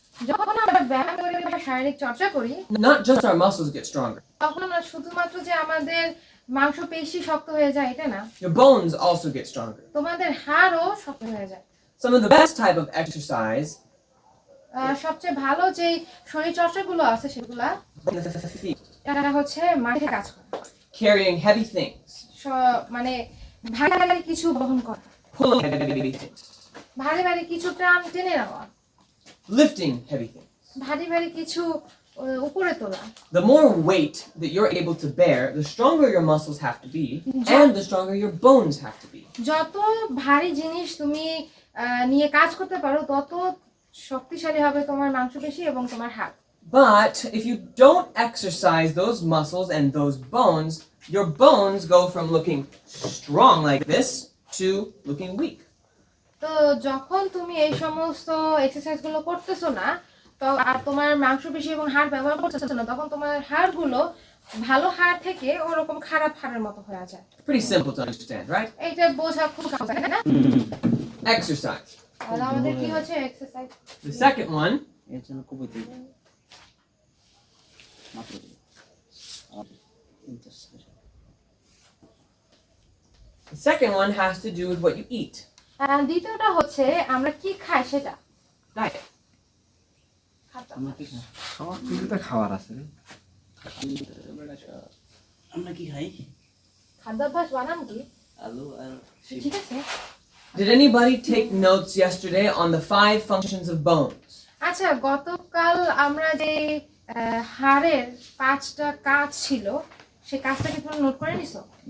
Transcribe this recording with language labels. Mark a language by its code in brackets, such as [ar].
[bn] যখন আমরা ব্যায়াম করি বা শারীরিক চর্চা করি [en] not just our muscles get stronger. [bn] তখন আমরা শুধুমাত্র যে আমাদের মাংসপেশি শক্ত হয়ে যায় এটা না, [en] Your bones also get stronger. [bn] তোমাদের হাড়ও শক্ত হয়ে যায়। [en] Some of the best type of exercise [bn] সবচেয়ে ভালো যে শরীর চর্চাগুলো আছে সেগুলা এটা হচ্ছে মাঠে কাজ করা, [en] carrying heavy things, [bn] মানে ভারী ভারী কিছু বহন করা, [en] pulling heavy things, [bn] ভারী ভারী কিছু টান টেনে নেওয়া, [en] lifting heavy things. [bn] ভারী ভারী কিছু উপরে তোলা। [en] The more weight that you're able to bear, the stronger your muscles have to be, and the stronger your bones have to be. [bn] যত ভারী জিনিস তুমি নিয়ে কাজ করতে পারো তত শক্তিশালী হবে তোমার মাংসপেশি এবং তোমার হাড়। [en] But if you don't exercise those muscles and those bones, your bones go from looking strong like this to looking weak. [bn] তো যখন তুমি এই সমস্ত এক্সারসাইজ গুলো করতেছো না তো আর তোমার মাংসপেশি এবং হাড় ব্যবহার করতেছো না তখন তোমার হাড়গুলো ভালো হাড় থেকে ওরকম খারাপ হাড়ের মতো হয়ে যায়। [en] Pretty simple to understand, right? [bn] এইটা বোঝা খুব সহজ তাই না? [en] Exercise. [bn] আর আমাদের কি হচ্ছে এক্সারসাইজ? [en] The second one [bn] এর জন্য কবিতা মাত্র [en] The second one has to do with what you eat. [bn] আর দ্বিতীয়টা হচ্ছে আমরা কি খাই সেটা। [en] Diet. [bn] সব কিছুতে খাবার আছে আমরা কি খাই খাদ্যাভ্যাস বানান কি? আলু আর ঠিক আছে। [en] Did anybody take notes yesterday on the 5 functions of bones? [bn] আচ্ছা গতকাল আমরা যে হাড়ের 5টা কাজ ছিল সেই কাজটা কি তোমরা নোট করে নিছো?